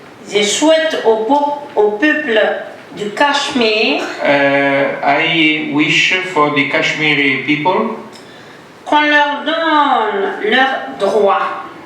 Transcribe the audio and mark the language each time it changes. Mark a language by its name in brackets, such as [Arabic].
[French] je souhaite au peuple du Cachemire [English] I wish for the Kashmiri people [French] qu'on leur donne leurs droits.